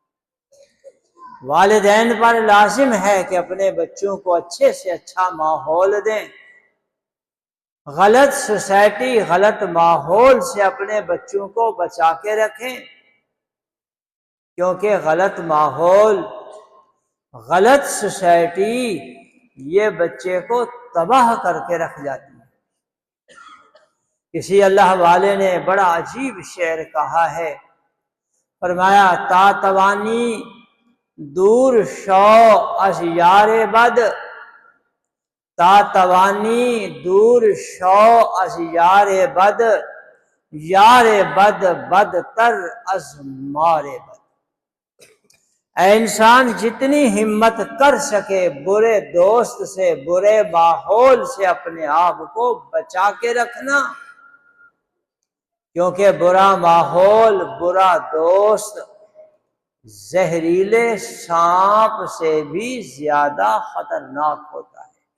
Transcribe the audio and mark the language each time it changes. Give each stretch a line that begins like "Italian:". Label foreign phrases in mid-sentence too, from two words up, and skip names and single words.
Urdu: والدین پر لازم ہے کہ اپنے بچوں کو اچھے سے اچھا ماحول دیں، غلط سوسائٹی، غلط ماحول سے اپنے بچوں کو بچا کے رکھیں، کیونکہ غلط ماحول غلط سوسائٹی یہ بچے کو تباہ کر کے رکھ جاتی ہے۔ کسی اللہ والے نے بڑا عجیب شعر کہا ہے، فرمایا
Persian: تا توانی دور شو از یار بد، تا توانی دور شو از یار بد، یار بد بدتر از مار بد۔
Urdu: اے انسان جتنی ہمت کر سکے برے دوست سے، برے ماحول سے اپنے آپ کو بچا کے رکھنا، کیونکہ برا ماحول، برا دوست زہریلے سانپ سے بھی زیادہ خطرناک ہوتا ہے۔